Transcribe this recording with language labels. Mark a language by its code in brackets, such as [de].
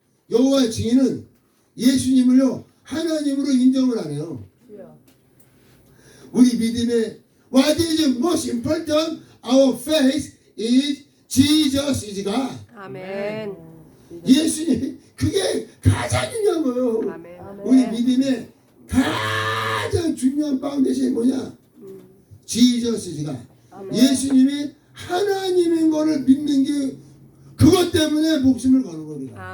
[ko] 여호와의 증인은 예수님을요 하나님으로 인정을 안 해요. 우리 믿음의 [en] what is most important? Our faith is Jesus is God. [ko] 아멘. 예수님 그게 가장 중요한 거예요. 아멘. 우리 믿음의 가장 중요한 파운데이션이 뭐냐? [en] Jesus is God. [ko] 예수님이 하나님인 거를 믿는 게 그것 때문에 목숨을 거는 겁니다.